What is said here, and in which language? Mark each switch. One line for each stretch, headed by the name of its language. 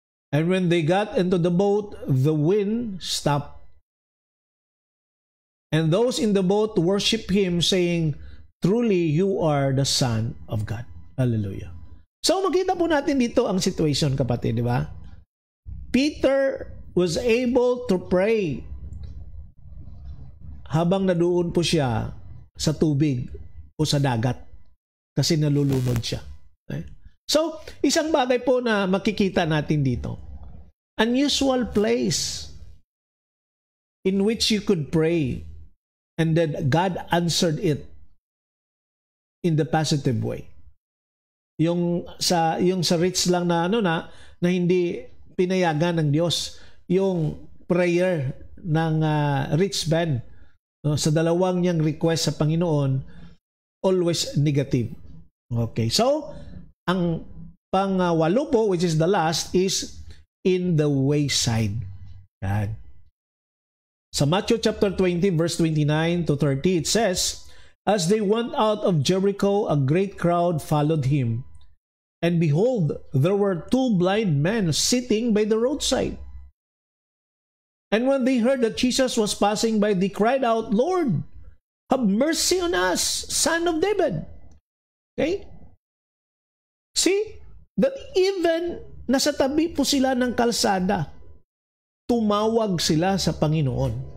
English: And when they got into the boat, the wind stopped. And those in the boat worshiped him, saying, "Truly, you are the Son of God."
Filipino: Hallelujah. So, makita po natin dito ang situation, kapatid, di ba?
English: Peter was able to pray
Filipino: habang nadoon po siya sa tubig o sa dagat kasi nalulunod siya. Okay? So, isang bagay po na makikita natin dito.
English: Unusual place in which you could pray and then God answered it in the positive way.
Filipino: Yung sa rich lang na na hindi pinayagan ng Diyos yung prayer ng rich man, no, sa dalawang niyang request sa Panginoon,
English: always negative. Okay, so
Filipino: ang pang-walo po,
English: which is the last, is in the wayside. Yan. Sa Matthew chapter 20 verse 29 to 30, it says, "As they went out of Jericho, a great crowd followed him. And behold, there were two blind men sitting by the roadside. And when they heard that Jesus was passing by, they cried out, 'Lord, have mercy on us, Son of David.'" Okay? See, that even
Filipino: nasa tabi po sila ng kalsada, tumawag sila sa Panginoon.